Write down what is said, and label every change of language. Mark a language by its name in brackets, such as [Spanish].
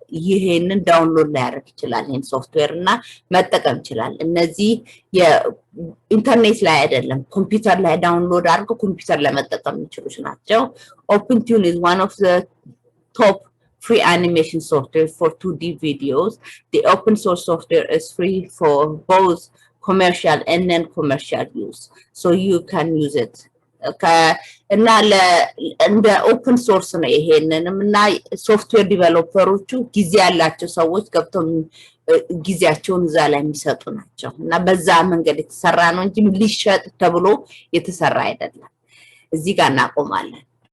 [Amharic] ይሄንን ዳውንሎድ ሊያደርግ ይችላል። ይሄን ሶፍትዌር እና መጠቀም ይችላል። እነዚህ የኢንተርኔት ላይ አይደለም ኮምፒውተር ላይ ዳውንሎድ አድርገው ኮምፒውተር ላይ መጠቀም የሚችሉት ናቸው። [English] ኦፕን ቲዩን is one of the top free animation software for 2D videos. The open source software is free for both commercial and non-commercial use, so you can use it. [Amharic] እና እንደ ኦፕን ሶርስ ነው። ይሄንንም እና ሶፍትዌር ዲቨሎፐሮቹ ጊዜ ያላቸው ሰዎች ገብተው ጊዜያቸውን እዛ ላይ የሚሰጡ ናቸው እና በዛ መንገድ የተሰራ ነው እንጂ ሊሸጥ ተብሎ የተሰራ አይደለም። እዚህ ጋር እናቆማለን።